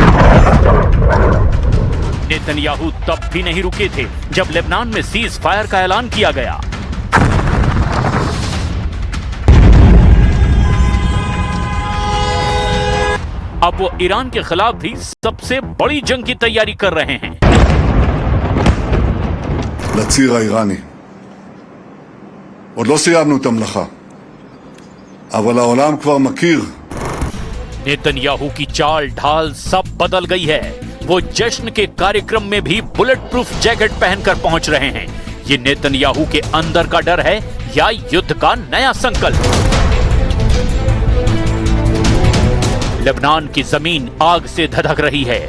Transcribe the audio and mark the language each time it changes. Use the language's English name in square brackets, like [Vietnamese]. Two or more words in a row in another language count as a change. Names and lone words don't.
[Hindi] नेतन्याहू तब भी नहीं रुके थे जब लेबनान में [English] cease fire [Hindi] का ऐलान किया गया। अब वो ईरान के खिलाफ भी सबसे बड़ी जंग की तैयारी कर रहे हैं। [Hebrew] לציר האיראני. עוד לא סיימנו את המלאכה, אבל העולם כבר מכיר. [Hindi] नेतन्याहू की चाल ढाल सब बदल गई है। वो जश्न के कार्यक्रम में भी [English] bullet proof jacket [Hindi] पहनकर पहुंच रहे हैं। ये नेतन्याहू के अंदर का डर है या युद्ध का नया संकल्प? लेबनान की जमीन आग से धधक रही है।